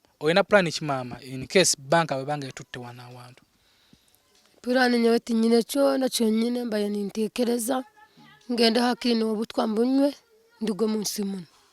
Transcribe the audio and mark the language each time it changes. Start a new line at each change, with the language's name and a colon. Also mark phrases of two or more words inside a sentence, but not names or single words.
Nyankole: oyina plan kimama
English: in case
Nyankole: banka bwebanga etutte wana awantu? Plan nyewe tinyine kyona kyonyine mbaye nintekereza ngende hakiri obutwa mbunywe ndugo munsi muno.